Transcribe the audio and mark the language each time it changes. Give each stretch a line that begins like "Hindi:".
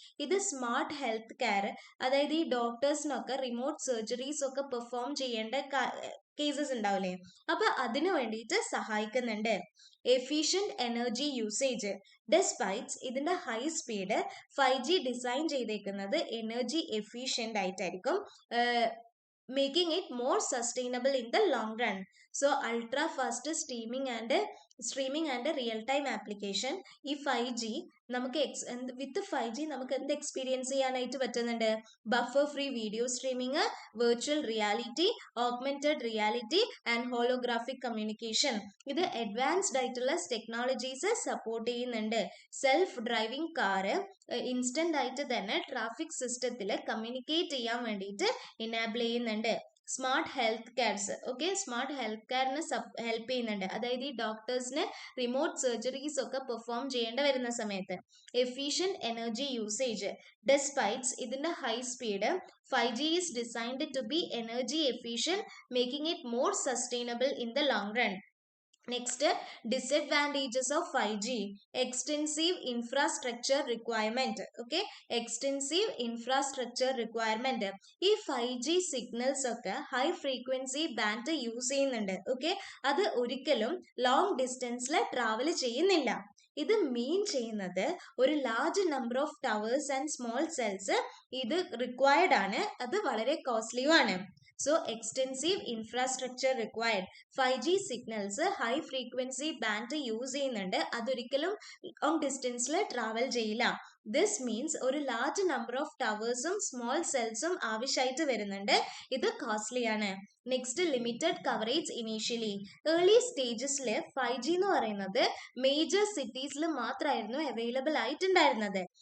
Malayalam: ഇത് smart health care, അതായത് ഈ ഡോക്ടേഴ്സിനൊക്കെ റിമോട്ട് സർജറീസ് ഒക്കെ പെർഫോം ചെയ്യേണ്ട കേസസ് ഉണ്ടാവില്ലേ, അപ്പൊ അതിനു വേണ്ടിയിട്ട് സഹായിക്കുന്നുണ്ട്. എഫിഷ്യന്റ് എനർജി യൂസേജ്, ഡെസ്പൈറ്റ്സ് ഇതിന്റെ ഹൈ സ്പീഡ് 5G ഡിസൈൻ ചെയ്തേക്കുന്നത് എനർജി എഫിഷ്യന്റ് ആയിട്ടായിരിക്കും,
English: making it more sustainable in the long run. So ultra fast streaming and real time application,
Malayalam: ഈ 5G നമുക്ക് വിത്ത് 5G നമുക്ക് എന്ത് എക്സ്പീരിയൻസ് ചെയ്യാനായിട്ട് പറ്റുന്നുണ്ട്?
English: Buffer free video streaming, virtual reality, augmented reality and holographic communication.
Malayalam: ഇത് advanced ആയിട്ടുള്ള technologies support ചെയ്യുന്നുണ്ട്. Self driving car instant ആയിട്ട് തന്നെ ട്രാഫിക് സിസ്റ്റത്തിൽ കമ്മ്യൂണിക്കേറ്റ് ചെയ്യാൻ വേണ്ടിയിട്ട് ഇനാബിൾ ചെയ്യുന്നുണ്ട്. Smart health CARES, okay, smart health കെയറിന് help ചെയ്യുന്നുണ്ട്. അതായത് ഈ ഡോക്ടേഴ്സിന് റിമോട്ട് സർജറീസ് ഒക്കെ പെർഫോം ചെയ്യേണ്ട വരുന്ന സമയത്ത്.
English: efficient energy usage,
Malayalam: ഡെസ്പൈറ്റ്സ് ഇതിന്റെ
English: High speed 5G is designed to be energy efficient, making it more sustainable in the long run. Next, disadvantages of 5G. Extensive infrastructure requirement. Okay, extensive infrastructure requirement.
Malayalam: ഈ 5G signals ഒക്കെ high frequency band use ചെയ്യുന്നുണ്ട്. Okay, അത് ഒരിക്കലും long ഡിസ്റ്റൻസിൽ travel ചെയ്യുന്നില്ല. ഇത് മീൻ ചെയ്യുന്നത് ഒരു large number of towers and small cells ഇത് റിക്വയർഡ് ആണ്. അത് വളരെ കോസ്റ്റ്ലിയുമാണ്.
English: So extensive infrastructure required. 5G signals high frequency band
Malayalam: use ചെയ്യുന്നുണ്ട്, അതൊരിക്കലും ലോങ് ഡിസ്റ്റൻസിൽ ട്രാവൽ ചെയ്യില്ല. ദിസ് മീൻസ് ഒരു ലാർജ് നമ്പർ ഓഫ് ടവേഴ്സും സ്മോൾ സെൽസും ആവശ്യമായിട്ട് വരുന്നുണ്ട്. ഇത് കോസ്റ്റ്ലി ആണ്. Next, limited coverage initially. Early സ്റ്റേജസിൽ 5G എന്ന് പറയുന്നത് മേജർ സിറ്റീസിൽ മാത്രമായിരുന്നു അവൈലബിൾ ആയിട്ടുണ്ടായിരുന്നത്.